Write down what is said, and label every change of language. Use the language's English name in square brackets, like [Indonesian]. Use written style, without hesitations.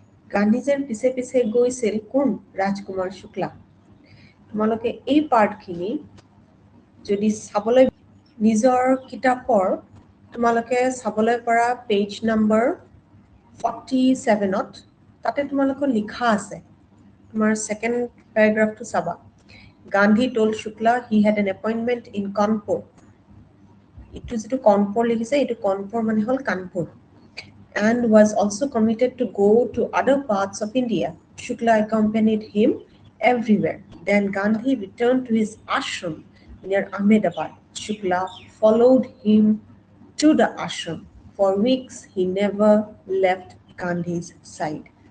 [Assamese] গান্ধীজীৰ পিছে পিছে গৈছিল কোন? ৰাজকুমাৰ শুক্লা। তোমালোকে এই পাৰ্টখিনি যদি চাবলৈ নিজৰ কিতাপৰ তোমালোকে চাবলৈ পৰা পেজ নম্বৰ 47ত, তাতে তোমালোকৰ লিখা আছে। তোমাৰ ছেকেণ্ড পেৰাগ্ৰাফটো চাবা। [English] Gandhi told Shukla he had an appointment in Kanpur. [Assamese] এইটো যিটো কানপুৰ লিখিছে, এইটো কানপুৰ মানে হ'ল Kanpur. [English] And was also committed to go to other parts of India. Shukla accompanied him everywhere. Then Gandhi returned to his ashram near Ahmedabad. Shukla followed him to the ashram. For weeks, he never left Gandhi's side.